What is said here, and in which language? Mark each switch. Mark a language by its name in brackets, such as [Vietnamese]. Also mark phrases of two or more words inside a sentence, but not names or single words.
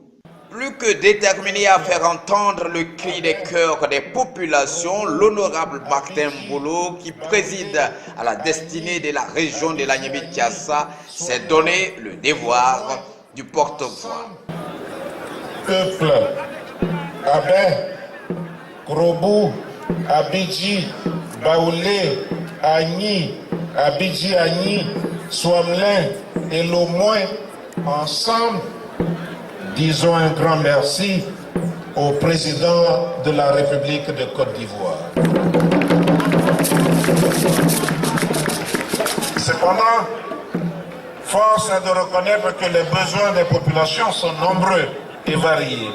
[French] Plus que déterminé à faire entendre le cri des cœurs des populations, l'honorable Martin Mbolo, qui préside à la destinée de la région de l'Agnébi-Tiassa, s'est donné le devoir du porte-voix. Peuple, Abé, Krobou, Abidji, Baoulé, Agni, Abidji Agni, Soamelin et Lomoin, ensemble, disons un grand merci au président de la République de Côte d'Ivoire. Cependant, force est de reconnaître que les besoins des populations sont nombreux et variés.